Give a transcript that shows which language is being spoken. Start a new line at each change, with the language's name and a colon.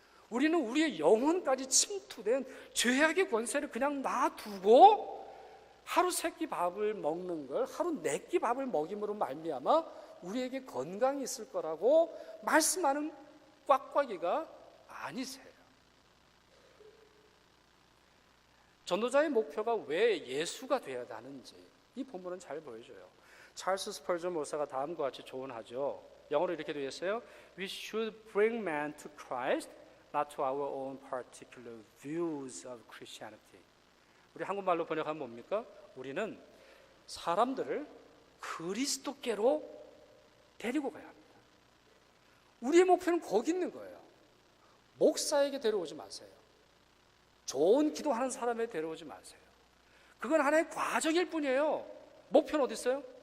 Korean: 우리는 우리의 영혼까지 침투된 죄악의 권세를 그냥 놔두고 하루 세 끼 밥을 먹는 걸 하루 네 끼 밥을 먹임으로 말미암아 우리에게 건강이 있을 거라고 말씀하는 꽉꽉이가 아니세요. 전도자의 목표가 왜 예수가 되어야 하는지 이 본문은 잘 보여줘요. 찰스 스펄전 목사가 다음과 같이 조언하죠. 영어로 이렇게 되어 있어요.
English: We should bring man to Christ, not to our own particular views of Christianity.
Korean: 우리 한국말로 번역하면 뭡니까? 우리는 사람들을 그리스도께로 데리고 가야 합니다. 우리의 목표는 거기 있는 거예요. 목사에게 데려오지 마세요. 좋은 기도하는 사람에 데려오지 마세요. 그건 하나의 과정일 뿐이에요. 목표는 어디 있어요?